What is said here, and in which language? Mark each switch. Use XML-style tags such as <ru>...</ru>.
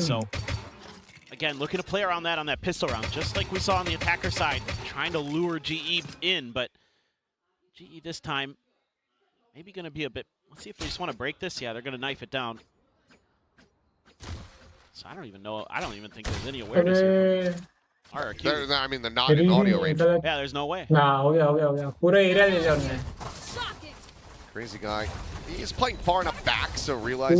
<en>so again, looking to play around that on that pistol round, just like we saw on the attacker side, trying to lure GE in, but GE this time maybe going to be a bit, let's see if they just want to break this. Yeah, they're going to knife it down. So I don't even know, I don't even think there's any awareness here from Rrq. I mean, they're not in audio range. Yeah, there's no way.</en> <hi>हाँ हो गया पूरा area ले लिया उन्होंने</hi> <en>Crazy guy. He's playing far enough back, so realizes</en>